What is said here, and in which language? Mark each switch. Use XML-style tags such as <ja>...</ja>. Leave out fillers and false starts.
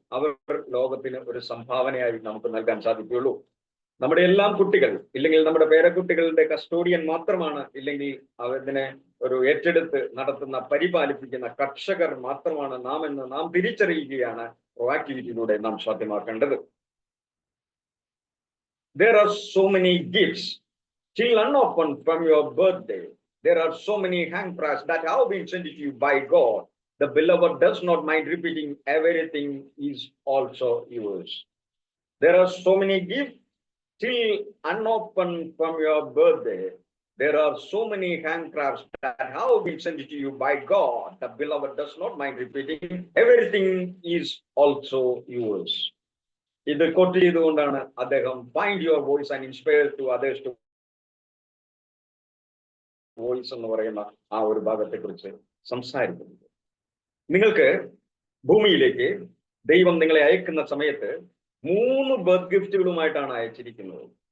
<ml>അവർ ലോകത്തിന് ഒരു സംഭാവനയായി നമുക്ക് നൽകാൻ സാധിക്കുകയുള്ളൂ. നമ്മുടെ എല്ലാം കുട്ടികൾ ഇല്ലെങ്കിൽ നമ്മുടെ പേരക്കുട്ടികളുടെ കസ്റ്റോഡിയൻ മാത്രമാണ്, ഇല്ലെങ്കിൽ അതിനെ ഒരു ഏറ്റെടുത്ത് നടത്തുന്ന പരിപാലിപ്പിക്കുന്ന കർഷകർ മാത്രമാണ് നാം എന്ന് നാം തിരിച്ചറിയുകയാണ് പ്രൊആക്ടിവിറ്റിയിലൂടെ നാം സാധ്യമാക്കേണ്ടത്.</ml> <en>There are so many gifts still unopened from your birthday. There are so many handcrafts that have been sent to you by God. The beloved does not mind repeating, everything is also yours. There are so many gifts still unopened from your birthday. There are so many handcrafts that have been sent to you by God. The beloved does not mind repeating, everything is also yours.</en> <ml>ഇത് coat ചെയ്തുകൊണ്ടാണ് അദ്ദേഹം</ml> <en>find your voice and inspire to others to voice</en> <ml>എന്ന് പറയുന്ന ആ ഒരു ഭാഗത്തെ കുറിച്ച് സംസാരിക്കുന്നത്. നിങ്ങൾക്ക് ഭൂമിയിലേക്ക് ദൈവം നിങ്ങളെ അയക്കുന്ന സമയത്ത് 3 ബർത്ത് ഗിഫ്റ്റുകളുമായിട്ടാണ് അയച്ചിരിക്കുന്നത്.</ml>